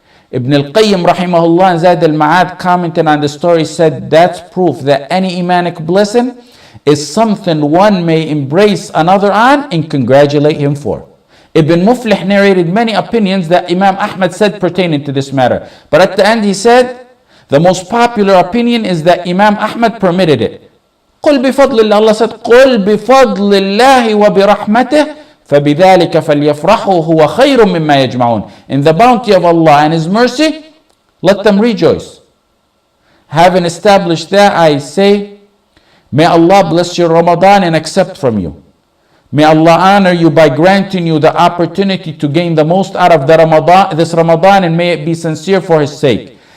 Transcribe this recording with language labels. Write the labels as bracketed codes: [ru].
[en] Ibn al-Qayyim rahimahullah and Zayd al-Ma'ad commenting on the story said, that's proof that any Imanic blessing is something one may embrace another on and congratulate him for. Ibn Muflih narrated many opinions that Imam Ahmed said pertaining to this matter. But at the end he said, the most popular opinion is that Imam Ahmad permitted it. [ar] قُلْ بِفَضْلِ اللَّهِ. [en] Allah said, [ar] قُلْ بِفَضْلِ اللَّهِ وَبِرَحْمَتِهِ فَبِذَلِكَ فَلْيَفْرَحُوا هُوَ خَيْرٌ مِمَّا يَجْمَعُونَ. [en] In the bounty of Allah and His mercy, let them rejoice. Having established that, I say, may Allah bless your Ramadan and accept from you. May Allah honor you by granting you the opportunity to gain the most out of this Ramadan, and may it be sincere for His sake.